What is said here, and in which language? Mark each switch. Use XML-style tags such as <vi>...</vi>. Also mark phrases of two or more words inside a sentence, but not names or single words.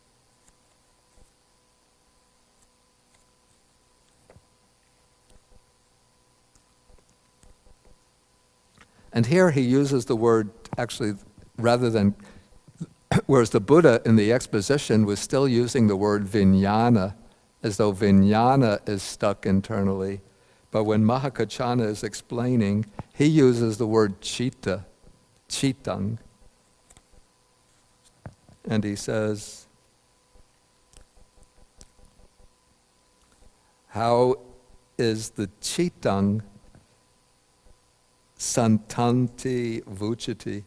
<en>And here he uses the word, actually, rather than, whereas the Buddha in the exposition was still using the word vijnana, as though vijnana is stuck internally. But when Mahā Kaccāna is explaining, he uses the word</en> <pi>citta, cittang.</pi> <en>And he says, how is the</en> <pi>cittang santanti vuciti?</pi>